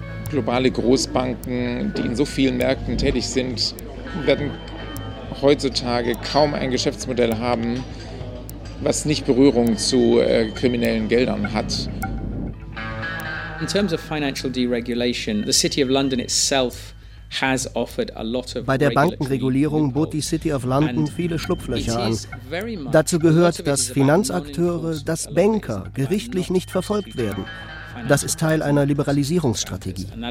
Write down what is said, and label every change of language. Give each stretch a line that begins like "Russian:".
German: globale Großbanken, die in so vielen Märkten tätig sind, werden heutzutage kaum ein Geschäftsmodell haben, was nicht Berührung zu kriminellen Geldern hat.
English: In terms of financial deregulation, the City of London itself has offered a lot of.
German: Bei der Bankenregulierung bot die City of London viele Schlupflöcher an. Dazu gehört, dass Finanzakteure, dass Banker gerichtlich nicht verfolgt werden. Das ist Teil einer Liberalisierungsstrategie.